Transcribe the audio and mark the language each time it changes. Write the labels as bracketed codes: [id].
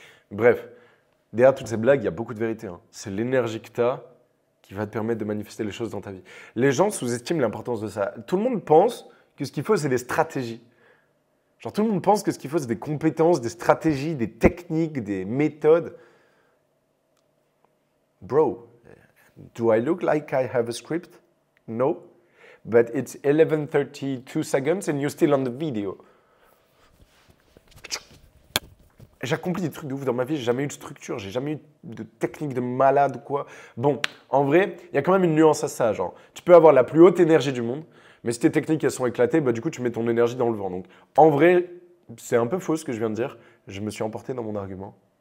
[fr] Bref, derrière toutes ces blagues, il y a beaucoup de vérité. Hein. C'est l'énergie que tu as qui va te permettre de manifester les choses dans ta vie. Les gens sous-estiment l'importance de ça. Tout le monde pense que ce qu'il faut, c'est des stratégies. Genre, tout le monde pense que ce qu'il faut, c'est des compétences, des stratégies, des techniques, des méthodes. [en] Bro, do I look like I have a script? No. But it's 11:32 seconds and you're still on the video. [fr] J'accomplis des trucs de ouf dans ma vie, j'ai jamais eu de structure, j'ai jamais eu de technique de malade ou quoi. Bon, en vrai, il y a quand même une nuance à ça. Genre, tu peux avoir la plus haute énergie du monde, mais si tes techniques elles sont éclatées, bah, du coup, tu mets ton énergie dans le vent. Donc, en vrai, c'est un peu faux ce que je viens de dire. Je me suis emporté dans mon argument.